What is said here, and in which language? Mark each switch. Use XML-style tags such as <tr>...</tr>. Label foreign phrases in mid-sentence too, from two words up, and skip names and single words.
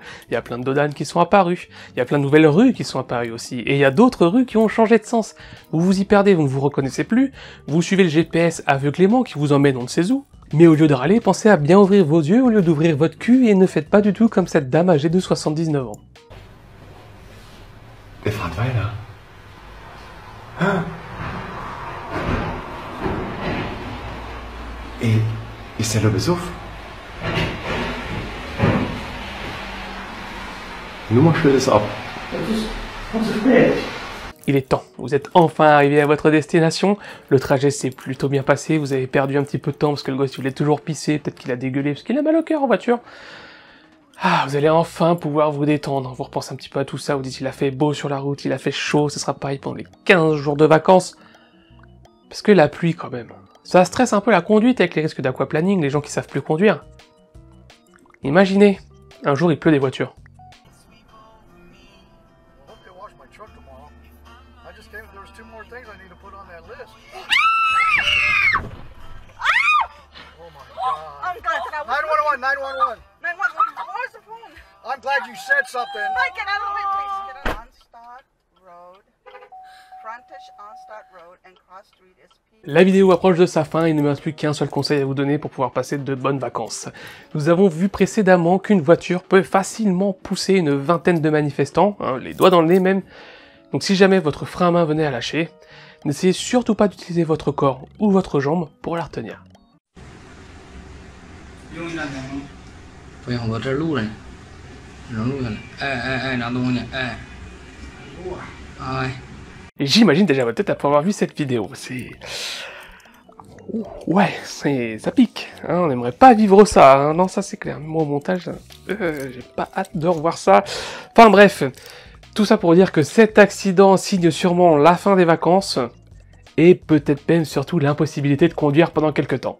<fr>Il y a plein de dodanes qui sont apparus, il y a plein de nouvelles rues qui sont apparues aussi, et il y a d'autres rues qui ont changé de sens. Vous vous y perdez, vous ne vous reconnaissez plus, vous suivez le GPS aveuglément qui vous emmène on ne sait où, mais au lieu de râler, pensez à bien ouvrir vos yeux au lieu d'ouvrir votre cul et ne faites pas du tout comme cette dame âgée de 79 ans.</fr> <de>Der fährt weiter. Ah. Et ist er nur besoffen? Nummer stellt es ab.</de> <fr>Il est temps, vous êtes enfin arrivé à votre destination, le trajet s'est plutôt bien passé, vous avez perdu un petit peu de temps parce que le gosse il voulait toujours pisser, peut-être qu'il a dégueulé parce qu'il a mal au cœur en voiture. Ah, vous allez enfin pouvoir vous détendre, vous repensez un petit peu à tout ça, vous dites il a fait beau sur la route, il a fait chaud, ce sera pareil pendant les 15 jours de vacances. Parce que la pluie quand même, ça stresse un peu la conduite avec les risques d'aquaplaning, les gens qui savent plus conduire. Imaginez, un jour il pleut des voitures.</fr> <en>I'm glad you said something. Mike, get out of the way, please. Get out. On Start Road, frontage on Start Road and Cross Street is P.</en> <fr>La vidéo approche de sa fin, il ne me reste plus qu'un seul conseil à vous donner pour pouvoir passer de bonnes vacances. Nous avons vu précédemment qu'une voiture peut facilement pousser une vingtaine de manifestants, hein, les doigts dans le nez même. Donc si jamais votre frein à main venait à lâcher, n'essayez surtout pas d'utiliser votre corps ou votre jambe pour la retenir.</fr> <zh>不行，我这录着呢，能录下来。哎，拿东西，哎，哎。</zh> <fr>J'imagine déjà votre tête après avoir vu cette vidéo, c'est... Ouais, ça pique, hein, on n'aimerait pas vivre ça, hein. Non ça c'est clair, moi au montage, j'ai pas hâte de revoir ça. Enfin bref, tout ça pour dire que cet accident signe sûrement la fin des vacances, et peut-être même surtout l'impossibilité de conduire pendant quelques temps.</fr>